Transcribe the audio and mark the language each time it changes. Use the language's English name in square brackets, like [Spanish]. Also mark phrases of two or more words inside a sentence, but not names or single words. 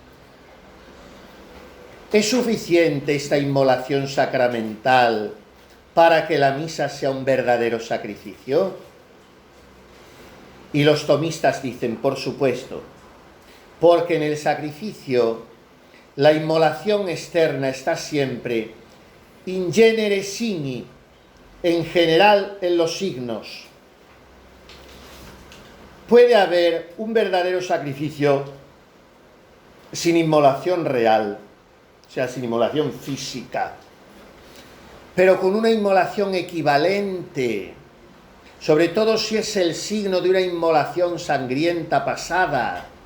[Spanish] ¿Es suficiente esta inmolación sacramental para que la misa sea un verdadero sacrificio? Y los tomistas dicen, por supuesto, porque en el sacrificio la inmolación externa está siempre [Latin] in genere signi, [Spanish] en general en los signos. Puede haber un verdadero sacrificio sin inmolación real, o sea, sin inmolación física, pero con una inmolación equivalente, sobre todo si es el signo de una inmolación sangrienta pasada.